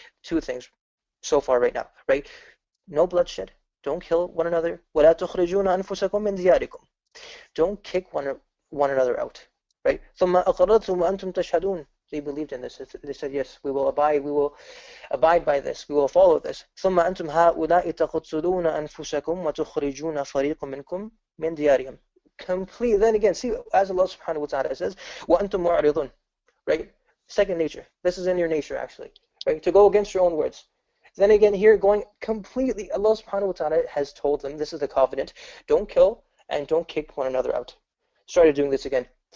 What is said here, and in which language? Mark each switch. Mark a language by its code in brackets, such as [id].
[en] Two things so far right now, right? No bloodshed. Don't kill one another. [ar] وَلَا تُخْرِجُونَ أَنفُسَكُمْ مِنْ دِيَارِكُم. [en] Don't kick one another out, right? [ar] ثُمَّ أَقَرَّرْتُمْ وَأَنْتُمْ تَشْهَدُونَ. [en] They believed in this. They said, yes, we will abide by this. We will follow this. [ar] ثم أنتم هؤلاء تقتلون أنفسكم وتخرجون فريق منكم من ديارهم. [en] Complete. Then again, see, as Allah subhanahu wa ta'ala says, [ar] وأنتم معرضون. [en] Right? Second nature. This is in your nature, actually. Right? To go against your own words. Then again, here going completely, Allah subhanahu wa ta'ala has told them, this is the covenant, don't kill and don't kick one another out. Started doing this again.